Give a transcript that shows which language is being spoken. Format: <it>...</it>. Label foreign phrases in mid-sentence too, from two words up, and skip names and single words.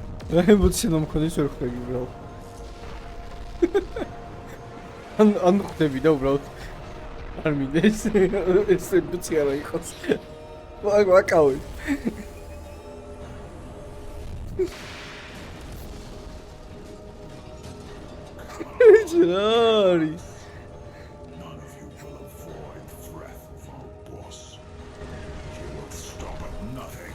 <ka>რა ემოცია მომქონდეს ვერ ხვდები უბრალოდ. ან ხვდები და უბრალოდ არ მინდა ეს ემოცია რა იყოს. ვაკავი.</ka> <en>Jari. None of you will avoid wrath of our boss. You will stop at nothing.</en>